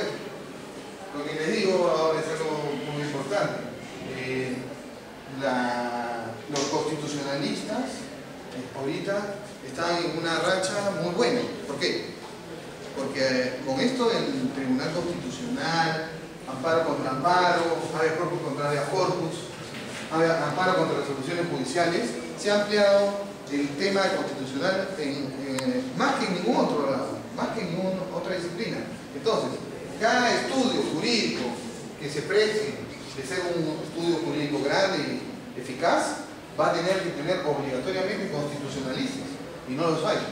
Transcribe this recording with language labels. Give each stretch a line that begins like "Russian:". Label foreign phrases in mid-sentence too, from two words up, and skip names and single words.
Spanish: Lo que les digo ahora es algo muy importante. Los constitucionalistas ahorita están en una racha muy buena. ¿Por qué? Porque con esto del Tribunal Constitucional, amparo contra amparo,
Latin: habeas corpus contra habeas corpus,
Spanish: amparo contra resoluciones judiciales, se ha ampliado el tema constitucional más que en ningún otro lado, más que en ninguna otra disciplina. Entonces, cada estudio jurídico que se precie de ser un estudio jurídico grande y eficaz, va a tener que tener obligatoriamente constitucionalistas, y no los hay.